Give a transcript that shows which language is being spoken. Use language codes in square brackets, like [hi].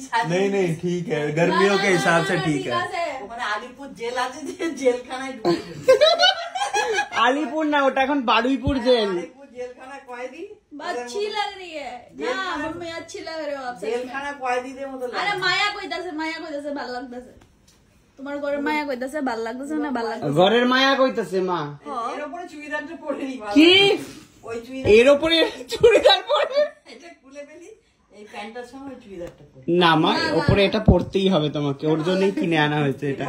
[hi] नहीं नहीं ठीक है, गर्मियों के हिसाब से ठीक है। [bn] আলিপুর জেল আছে, জেলখানায় আলিপুর না, ওটা এখন বারুইপুর জেল। জেলখানা কয়েদি [hi] अच्छी लग रही है ना मम्मी, अच्छी लग रही हो आप। [bn] জেলখানা কয়েদিদের মতো লাগে। আরে মায়া কইতাছে, মায়া কইতাছে ভালো লাগতেছে তোমার ঘরের মায়া কইতাছে, ভালো লাগতেছে না? ভালো লাগতেছে, ঘরের মায়া কইতাছে মা। এর উপরে চুড়িদারটা পরে নি, কি ওই চুড়িদার, এর উপরে চুড়িদার পরে, এটা খুলে ফেলি, এই প্যান্টটার সঙ্গে চুড়িদারটা পরে না মা, উপরে এটা পরতেই হবে তোমাকে, ওর জন্যই কিনে আনা হয়েছে এটা।